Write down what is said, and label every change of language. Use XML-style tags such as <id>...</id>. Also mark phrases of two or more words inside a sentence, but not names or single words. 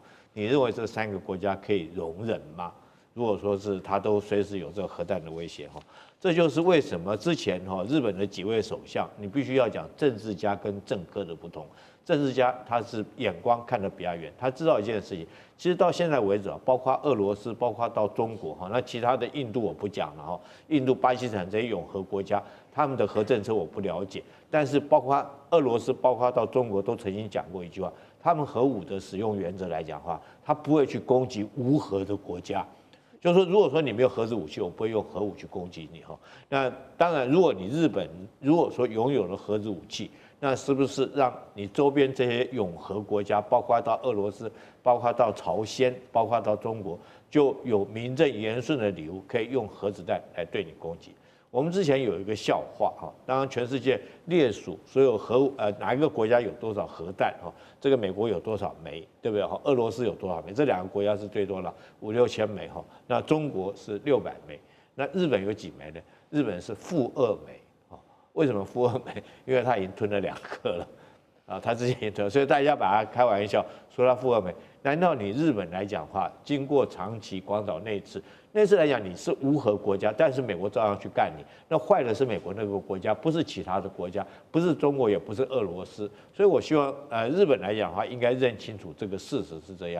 <zh>你認為這3個國家可以容忍嗎？如果說是他都隨時有這個核彈的威脅哈，這就是為什麼之前哈日本的幾位首相，你必須要講政治家跟政客的不同。政治家他是眼光看得比較遠，他知道一件事情，其實到現在為止啊，包括俄羅斯，包括到中國哈，那其他的印度我不講了哈，印度、巴基斯坦這些永和國家，他們的核政策我不了解，但是包括俄羅斯，包括到中國都曾經講過一句話，他們核武的使用原則來講的話，他不會去攻擊無核的國家。就是說，如果說你沒有核子武器，我不會用核武去攻擊你哈。那當然，如果你日本如果說擁有了核子武器，那是不是讓你周邊這些永核國家，包括到俄羅斯，包括到朝鮮，包括到中國，就有名正言順的理由可以用核子彈來對你攻擊？我們之前有一個笑話哈，當然全世界列數所有哪一個國家有多少核彈哈，這個美國有多少枚，對不對哈？俄羅斯有多少枚？這2個國家是最多了，5、6千枚哈。那中國是600枚，那日本有幾枚呢？日本是-2枚啊。為什麼-2枚？因為它已經吞了2顆了啊，它之前也吞，所以大家把它開玩笑說它-2 枚。難道你日本來講的話，經過長崎、廣島那次來講，你是無核國家，但是美國照樣去幹你，那壞的是美國那個國家，不是其他的國家，不是中國，也不是俄羅斯。所以我希望日本來講的話，應該認清楚這個事實是這樣。</zh>